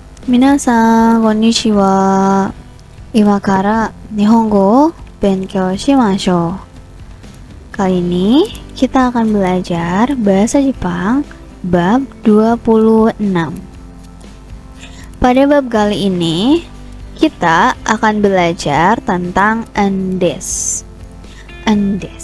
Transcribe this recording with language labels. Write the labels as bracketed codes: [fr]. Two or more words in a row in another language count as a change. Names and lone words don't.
[ja] Minasan, konnichiwa. Ima kara Nihongo wo benkyou shimashou. [id] Kali ini kita akan belajar bahasa Jepang bab 26. Pada bab kali ini kita akan belajar tentang endes. Endes.